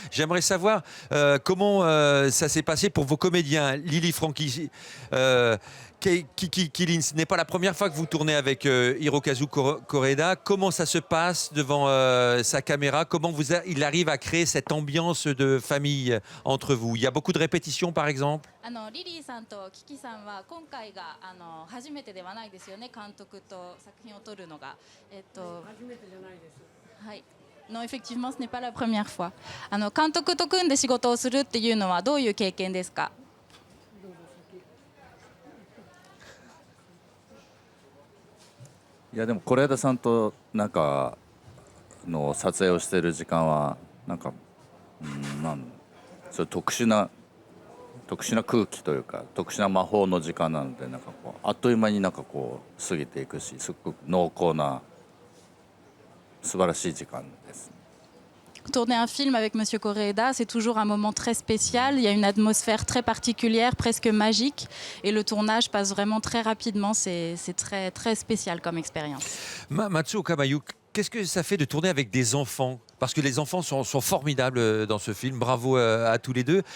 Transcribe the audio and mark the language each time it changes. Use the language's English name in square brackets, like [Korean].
[French] J'aimerais savoir comment ça s'est passé pour vos comédiens. Lily Franchi, Kilin, ce n'est pas la première fois que vous tournez avec Hirokazu Koreeda. Comment ça se passe devant sa caméra? Comment il arrive à créer cette ambiance de famille entre vous? Il y a beaucoup de répétitions par exemple? [Japanese] リリーさんとキキさんは今回が初めてではないですよね、監督と作品を撮るのが。初めてじゃないです。はい。 [French] Non, effectivement, ce n'est pas la première fois. [Japanese] 監督と組んで仕事をするっていうのはどういう経験ですか？いやでも是枝さんとなんかの撮影をしている時間はなんかそういう特殊な空気というか特殊な魔法の時間なのでなんかこうあっという間になんかこう過ぎていくしすごく濃厚な素晴らしい時間です。 [French] Tourner un film avec Monsieur Koreeda, c'est toujours un moment très spécial. Il y a une atmosphère très particulière, presque magique. Et le tournage passe vraiment très rapidement. C'est très, très spécial comme expérience. Matsuo Kamayu, qu'est-ce que ça fait de tourner avec des enfants? Parce que les enfants sont formidables dans ce film. Bravo à tous les deux.